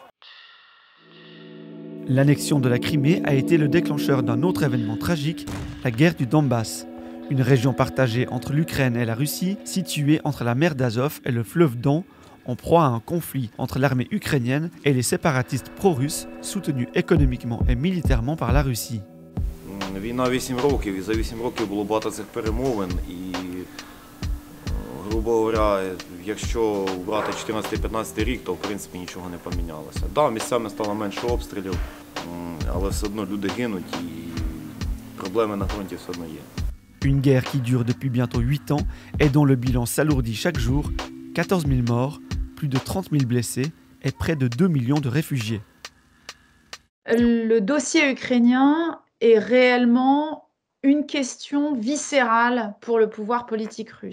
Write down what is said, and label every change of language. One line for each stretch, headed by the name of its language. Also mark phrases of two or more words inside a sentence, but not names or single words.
French: L'annexion de la Crimée a été le déclencheur d'un autre événement tragique, la guerre du Donbass. Une région partagée entre l'Ukraine et la Russie, située entre la mer d'Azov et le fleuve Don, en proie à un conflit entre l'armée ukrainienne et les séparatistes pro-russes, soutenus économiquement et militairement par la Russie.
Ukrainian: Війна 8 років, і за 8 років було багато цих перемовин, і,
Russian: грубо говоря,
Ukrainian: якщо брати 14-15 рік, то в принципі нічого не помінялося. Да, місцями стало менше обстрілів, але все одно люди гинуть і проблеми на фронті все одно є.
French: Une guerre qui dure depuis bientôt 8 ans et dont le bilan s'alourdit chaque jour, 14 000 morts, plus de 30 000 blessés et près de 2 millions de réfugiés. Le dossier ukrainien est réellement une question viscérale pour le pouvoir politique russe.